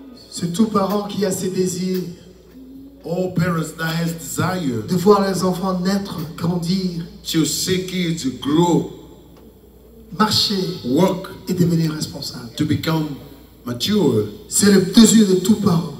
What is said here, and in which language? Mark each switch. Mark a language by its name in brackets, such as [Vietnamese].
[French] C'est tout parent qui a ses désirs [English] All parents that has desire [French] de voir les enfants naître, grandir, [English] to see kids grow, [French] marcher [English] work, [French] et devenir responsable. [English] to become mature. [French] C'est le désir de tout parent.